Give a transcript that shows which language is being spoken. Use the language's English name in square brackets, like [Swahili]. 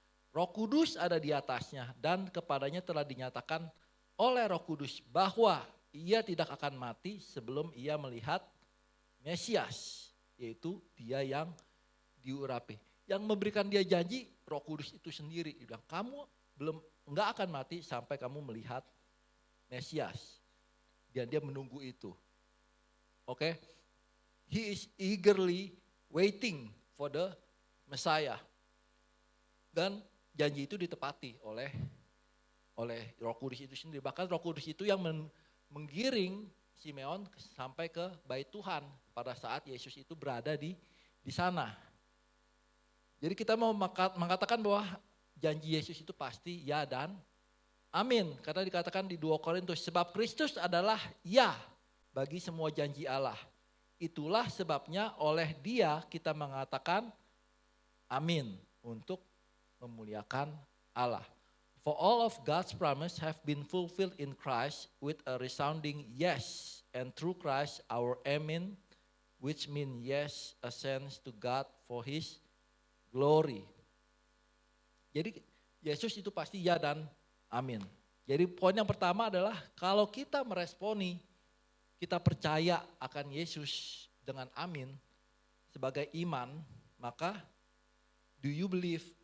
[Indonesian] Roh Kudus ada di atasnya dan kepadanya telah dinyatakan oleh Roh Kudus bahwa ia tidak akan mati sebelum ia melihat Mesias, yaitu dia yang diurapi. Yang memberikan dia janji Roh Kudus itu sendiri. Dia bilang kamu nggak akan mati sampai kamu melihat Mesias. Dan dia menunggu itu. Oke. [English] He is eagerly waiting for the Messiah. [Indonesian] Dan janji itu ditepati oleh Roh Kudus itu sendiri. Bahkan Roh Kudus itu yang menggiring Simeon sampai ke Bait Tuhan pada saat Yesus itu berada di sana. Jadi kita mau mengatakan bahwa janji Yesus itu pasti ya dan amin. Karena dikatakan di 2 Korintus, sebab Kristus adalah ya bagi semua janji Allah. Itulah sebabnya oleh Dia kita mengatakan amin untuk memuliakan Allah. [English] For all of God's promise have been fulfilled in Christ with a resounding yes. And through Christ our amen, which mean yes ascends to God for His glory. [Indonesian] Jadi Yesus itu pasti ya dan amin. Jadi poin yang pertama adalah kalau kita meresponi, kita percaya akan Yesus dengan amin sebagai iman, maka [English] do you believe?